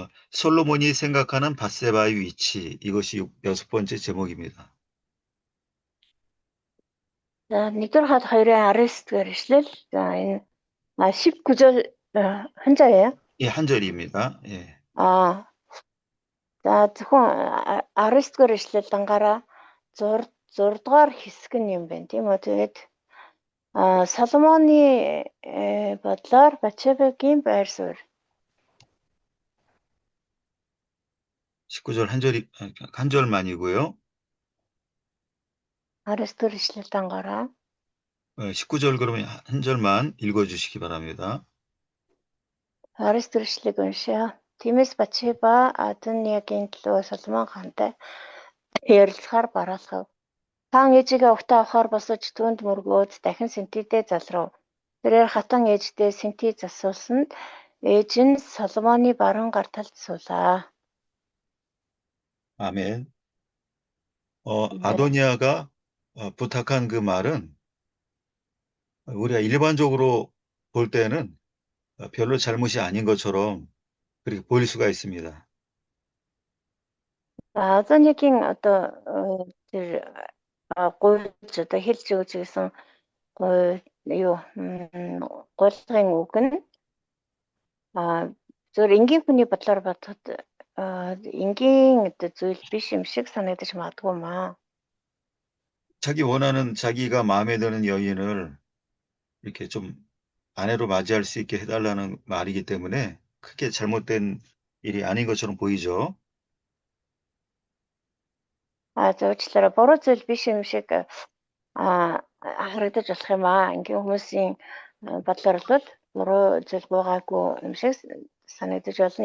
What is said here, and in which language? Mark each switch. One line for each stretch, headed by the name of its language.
Korean: 솔로몬이 생각하는 밧세바의 위치. 이것이 6번째 제목입니다.
Mongolian: За 1-р хад 2-ын 19-р ишлэл. За энэ 19절
Korean: 한 절이에요? 예, 한 절입니다. 예.
Mongolian: За зөвхөн 19-р ишлэл дангаараа 6-р хэсэг нь юм байна тийм үү. Тэгээд Соломоны бодлоор Батшебагийн байр суурь.
Korean: 19절 한 절만이고요.
Mongolian: 19-р ишлэл дангаараа
Korean: 19절 그러면 한 절만 읽어주시기 바랍니다.
Mongolian: 19-р ишлэгийг уншъя. Тиймээс Батшеба Адониагийн төлөө Соломон хаантай ярилцахаар бараалхав. Хаан ээжигээ угтаа авахаар босож түүнд мөргөөд дахин сэнтидээ залрав. Тэрээр хатан ээждээ сэнти засуулсанд ээж нь Соломоны баруун гар талд суулаа.
Korean: 아멘. 아도니아가 부탁한 그 말은 우리가 일반적으로 볼 때는 별로 잘못이 아닌 것처럼 그렇게 보일 수가 있습니다.
Mongolian: Адониагийн тэр гуйлж хэлж өгч гэсэн гуйлгын үг нь зөв энгийн хүний бодлоор бодоход энгийн зүйл биш юм шиг санагдаж магадгүй маа.
Korean: 자기 원하는 자기가 마음에 드는 여인을 이렇게 좀 아내로 맞이할 수 있게 해달라는 말이기 때문에 크게 잘못된 일이 아닌 것처럼 보이죠.
Mongolian: Зөвчлөөр буруу зүйл биш юм шиг харагдаж болох юм аа. Ингийн хүмүүсийн бодлоор бол буруу зүйл байгаагүй юм шиг санагдаж болно.